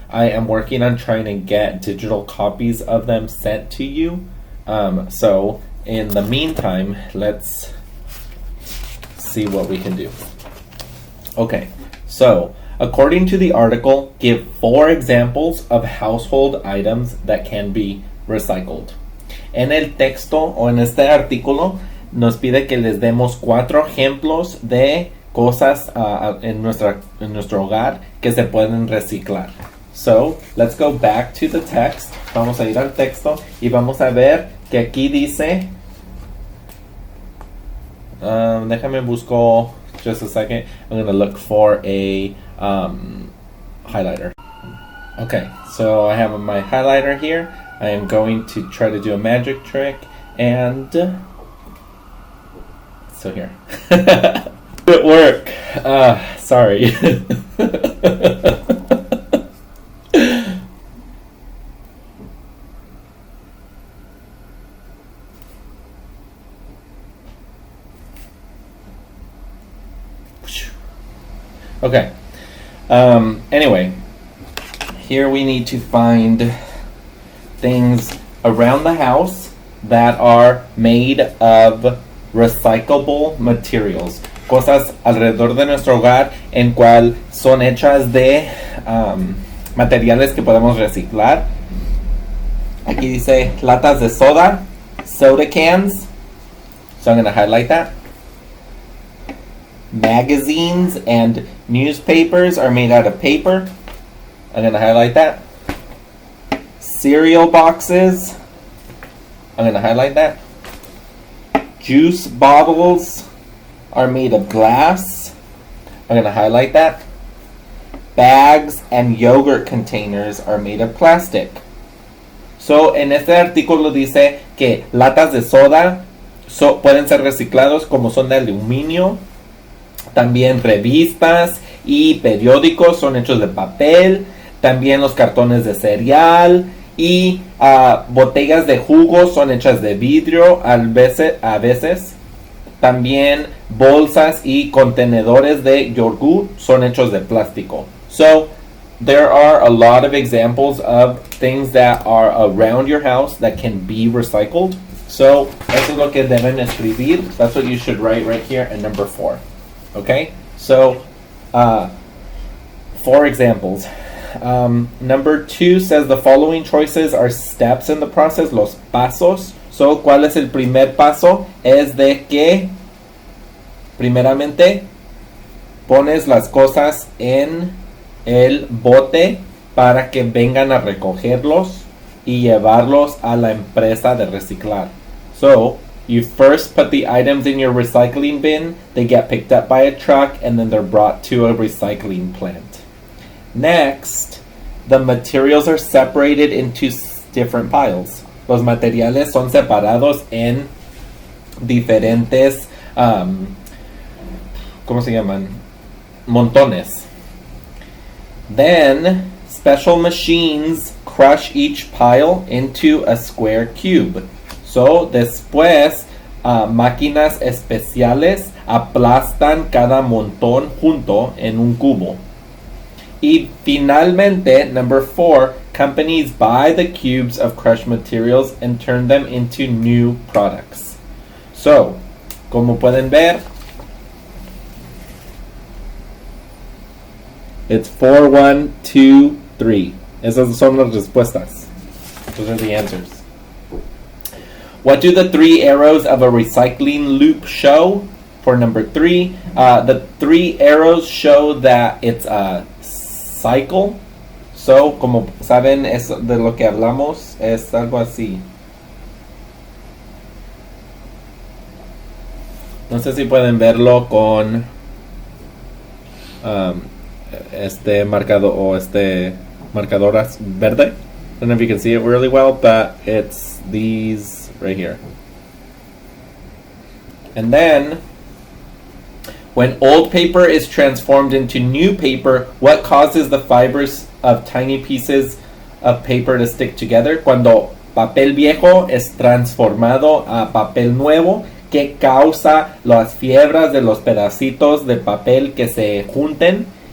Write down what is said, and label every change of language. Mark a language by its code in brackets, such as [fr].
[en] I am working on trying to get digital copies of them sent to you. So in the meantime, let's see what we can do. Okay, so according to the article, give 4 examples of household items that can be recycled. [es] En el texto o en este artículo nos pide que les demos 4 ejemplos de cosas en nuestro hogar que se pueden reciclar. [en] So, let's go back to the text. [es] Vamos a ir al texto y vamos a ver que aquí dice, déjame busco [en] just a second. I'm going to look for a highlighter. Okay, so I have my highlighter here. I am going to try to do a magic trick, and so here. It work. Sorry. Okay. Anyway, here we need to find things around the house that are made of recyclable materials. [es] Cosas alrededor de nuestro hogar en cual son hechas de materiales que podemos reciclar. Aquí dice latas de soda, [en] soda cans. So I'm going to highlight that. Magazines and newspapers are made out of paper. I'm going to highlight that. Cereal boxes. I'm going to highlight that. Juice bottles are made of glass. I'm going to highlight that. Bags and yogurt containers are made of plastic. [es] So, en este artículo dice que latas de soda pueden ser reciclados como son de aluminio. También revistas y periódicos son hechos de papel. También los cartones de cereal y botellas de jugo son hechas de vidrio a veces. También bolsas y contenedores de yogur son hechos de plástico. [en] So, there are a lot of examples of things that are around your house that can be recycled. [es] So, eso es lo que deben escribir. [en] That's what you should write right here in number 4. Okay? So, 4 examples. Number 2 says the following choices are steps in the process, [es] los pasos. So, ¿cuál es el primer paso? Es de que, primeramente, pones las cosas en el bote para que vengan a recogerlos y llevarlos a la empresa de reciclar. So, [en] You first put the items in your recycling bin, they get picked up by a truck, and then they're brought to a recycling plant. Next, the materials are separated into different piles. [es] Los materiales son separados en diferentes, ¿cómo se llaman? Montones. [en] Then, special machines crush each pile into a square cube. [es] So, después, máquinas especiales aplastan cada montón junto en un cubo. Y finalmente, [en] number 4, companies buy the cubes of crushed materials and turn them into new products. So, [es] como pueden ver, [en] it's 4, 1, 2, 3. [es] Esas son las respuestas. [en] Those are the answers. What do the 3 arrows of a recycling loop show? For number 3, the 3 arrows show that it's a cycle. [es] So, como saben, es de lo que hablamos, es algo así. No sé si pueden verlo con este marcador o este marcador verde. [en] I don't know if you can see it really well, but it's these right here. And then, when old paper is transformed into new paper, what causes the fibers of tiny pieces of paper to stick together? [es] Cuando papel viejo es transformado a papel nuevo, ¿qué causa las fibras de los pedacitos de papel que se junten?